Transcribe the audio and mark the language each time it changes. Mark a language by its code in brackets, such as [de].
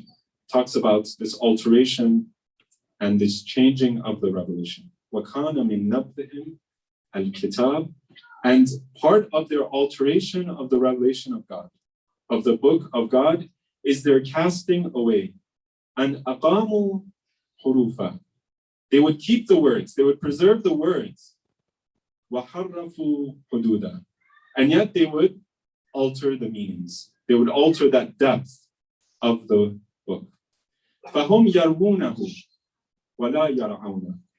[en] It talks about this alteration and this changing of the revelation. [ar] وَكَانَ مِن نَبْذِهِمْ الْكِتَابِ. [en] And part of their alteration of the revelation of God, of the book of God, is their casting away. [ar] And أَقَامُوا حُرُوفًا. [en] They would keep the words, they would preserve the words. [ar] وَحَرَّفُوا حُدُودًا. [en] And yet they would alter the meanings. They would alter that depth of the book. [ar] فَهُمْ يَرْوُونَهُ وَلَا يَرْعَوْنَهُ.